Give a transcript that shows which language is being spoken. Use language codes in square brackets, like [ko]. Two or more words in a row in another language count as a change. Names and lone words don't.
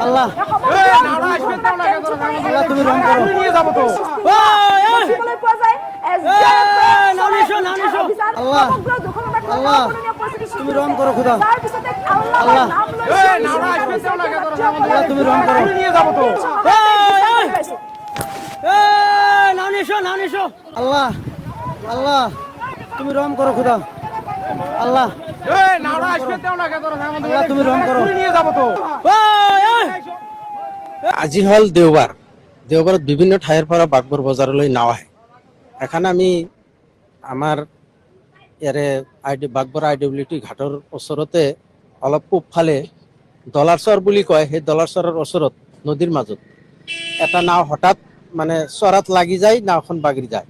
[as] আল্লাহ তুমি ৰহম কৰক। দেখিবলৈ পোৱা যায়। আল্লাহ আল্লাহ তুমি ৰহম কৰক খোদা। তাৰপিছতে আল্লাহ আল্লাহৰ নাম লৈ তুমি ৰহম কৰক। [bn] আল্লাহ আল্লাহ তুমি রহম করো খোদা। আল্লাহ তুমি রহম করো। [as] আজি হল দেওবাৰত বিভিন্ন ঠাইৰ পৰা বাঘবৰ বজাৰলৈ নাও আহে। এখন আমি আমাৰ ইয়াৰে বাঘবৰ IWT ঘাটৰ ওচৰতে অলপ পূবফালে ডলাৰচৰ বুলি কয়, সেই ডলাৰচৰৰ ওচৰত নদীৰ মাজত এটা নাও হঠাৎ মানে চৰাত লাগি যায়, নাওখন বাগৰি যায়।